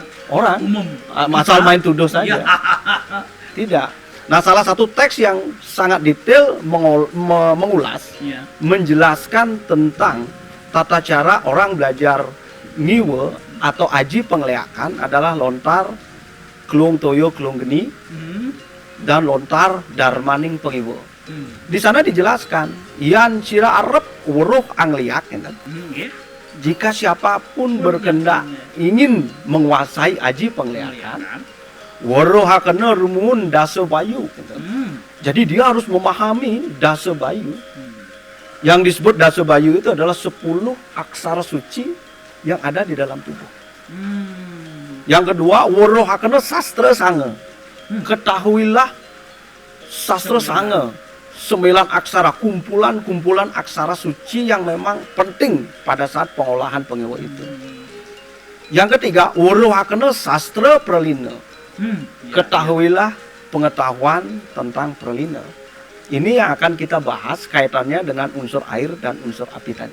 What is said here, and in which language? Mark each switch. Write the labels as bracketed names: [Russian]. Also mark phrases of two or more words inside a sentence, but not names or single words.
[Indonesian] Orang umum. Asal main tuduh saja. Ya. Tidak. Nah, salah satu teks yang sangat detail mengulas, Ya. menjelaskan tentang tata cara orang belajar ngiwe atau aji penglihakan adalah lontar, kelung toyo, kelung geni, dan lontar darmaning pengiwo. Di sana dijelaskan, [Kawi] yan sira arep weruh angliak, [Indonesian] Ya. jika siapapun berkehendak ingin menguasai aji penglihatan, [Kawi] weruh hakena rumun dasa bayu. [Indonesian] Jadi dia harus memahami dasa bayu. Yang disebut dasa bayu itu adalah 10 aksara suci yang ada di dalam tubuh. Yang kedua, [Kawi] weruh hakena sastra sange. [Indonesian] Ketahuilah sastra sange, 9 aksara, kumpulan-kumpulan aksara suci yang memang penting pada saat pengolahan pengiwo itu. Yang ketiga, [Kawi] weruh hakena sastra pralina. [Indonesian] Ketahuilah pengetahuan tentang pralina. Ini yang akan kita bahas kaitannya dengan unsur air dan unsur api tadi.